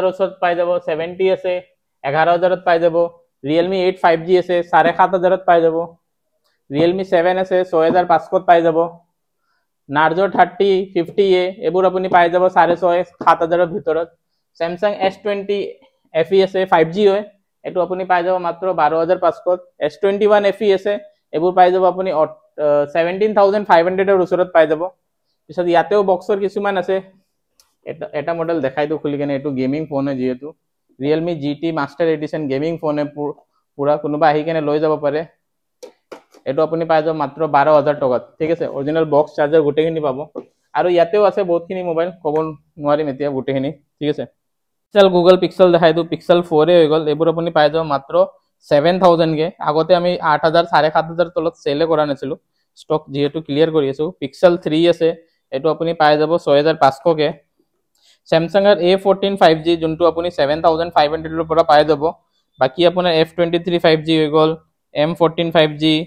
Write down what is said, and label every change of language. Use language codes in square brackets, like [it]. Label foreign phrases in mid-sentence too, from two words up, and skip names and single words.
[as] ওচৰত পাই যাব 70 আছে 11000ত পাই যাব Realme 8 5G আছে 7500ত পাই যাব Realme 7 আছে 6500ত পাই যাব Narzo 30 50A এবোৰ আপুনি পাই যাব 6.5 7000ৰ ভিতৰত Samsung S20 FE আছে 5G হয় এটো আপুনি পাই যাব মাত্ৰ 12500ত S21 FE আছে এবোৰ পাই যাব আপুনি 17500ৰ ওচৰত পাই যাব পিছত ইয়াতেও বক্সৰ কিছুমান আছে এটা মডেল দেখাই দু খুলি কেনে এটো [en] gaming phone [as] হয় যেহেতু Realme GT Master Edition [en] gaming phone [as] হয় পুৰা কোনোবা আহি কেনে লৈ যাব পাৰে এটো আপুনি পাই যাব মাত্ৰ 12000 টকাত ঠিক আছে [en] original box charger [as] গুটেখিনি পাব আৰু ইয়াতেও আছে বহুতখিনি মোবাইল ক'ব নোৱাৰিম এতিয়া গুটেখিনি ঠিক আছে Pixel Google Pixel দেখাই দু Pixel 4 হৈ গল এবোৰ আপুনি পাই যাব মাত্ৰ 7000 কে আগতে আমি 8000 7500 তলত সেল কৰা নাছিলো স্টক যেহেতু ক্লিয়াৰ কৰি আছো Pixel 3 আছে এটো আপুনি পাই যাব 6500 কে Samsung A14 5G যোনটো আপুনি 7500 ৰ পৰা পাই যাব বাকি আপোনাৰ F23 5G হৈ গল M14 5G